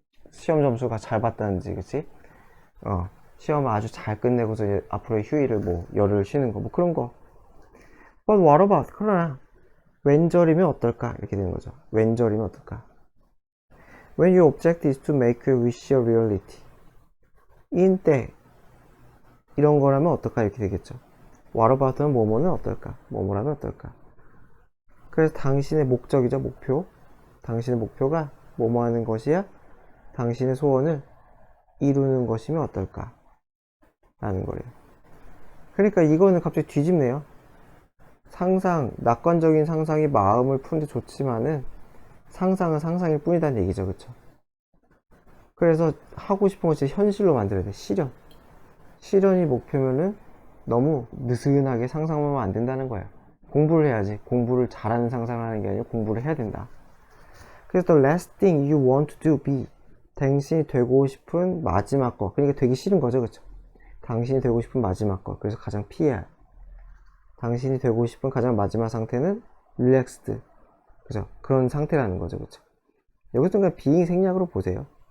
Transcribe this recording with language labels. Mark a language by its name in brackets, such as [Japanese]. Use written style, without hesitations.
[Korean] 시험 점수가 잘 봤다든지, 그치? 시험을 아주 잘 끝내고서 앞으로의 휴일을 열흘 쉬는 거, 그런 거. [English] But what about? [Korean] 그러나, 왼절이면 어떨까? 이렇게 되는 거죠. 왼절이면 어떨까? [English] When your object is to make your wish a reality. [Korean] 인때, 이런 거라면 어떨까? 이렇게 되겠죠. [English] What about은 [Korean] 뭐뭐는 어떨까? 뭐뭐라면 어떨까? 그래서 당신의 목적이죠, 목표. 당신의 목표가 뭐뭐 하는 것이야? 당신의 소원을 이루는 것이면 어떨까? 라는 거예요. 그러니까 이거는 갑자기 뒤집네요. 낙관적인 상상이 마음을 푸는데 좋지만은 상상은 상상일 뿐이라는 얘기죠, 그쵸? 그래서 하고 싶은 것을 현실로 만들어야 돼. 실현이 목표면은 너무 느슨하게 상상만 하면 안 된다는 거예요. 공부를 해야지. 공부를 잘하는 상상을 하는 게 아니라 공부를 해야 된다. 그래서 [English] the last thing you want to do be. [Korean] 당신이 되고 싶은 마지막 거. 그러니까 되기 싫은 거죠, 그쵸? 당신이 되고 싶은 마지막 거. 그래서 가장 피해야 할. 당신이 되고 싶은 가장 마지막 상태는 relaxed. 그죠? 그런 상태라는 거죠, 그쵸? 여기서 그냥 being 생략으로 보세요.